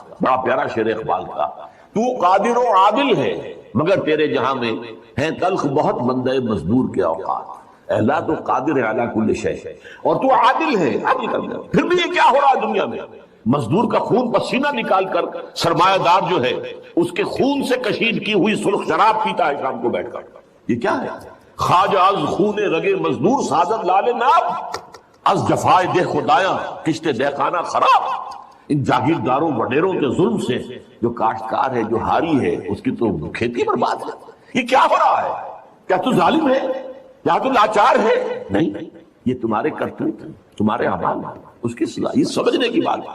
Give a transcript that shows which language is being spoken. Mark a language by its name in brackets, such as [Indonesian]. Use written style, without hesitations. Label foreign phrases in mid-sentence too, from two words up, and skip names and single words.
[Urdu] بڑا پیارا شعر اقبال کا، تو قادر و عادل ہے مگر تیرے جہاں میں ہیں تلخ بہت بندے مزدور کے اوقات. اللہ تو [Arabic] قادر علی کل شیء، [Urdu] اور تو عادل ہے، عادل کر دے. پھر بھی یہ کیا ہو رہا ہے دنیا میں؟ مزدور کا خون پسینہ نکال کر سرمایہ دار جو ہے اس کے خون سے کشید کی ہوئی سرخ شراب پیتا ہے شام کو بیٹھ کر. یہ کیا ہے؟ [Persian] خواجہ از خون رگے مزدور سازد لال ناب، از جفائے دہ خدایاں کشت دہ خانہ خراب. [Urdu] ان جاگیرداروں وڈیروں کے ظلم سے جو کاشتکار ہے، جو ہاری ہے، اس کی تو کھیتی برباد ہے. یہ کیا ہو رہا ہے؟ کیا تو ظالم ہے؟ کیا تو لاچار ہے؟ نہیں، یہ تمہارے کرتوت، تمہارے اعمال، اس کی صلاح، یہ سمجھنے کی بات ہے.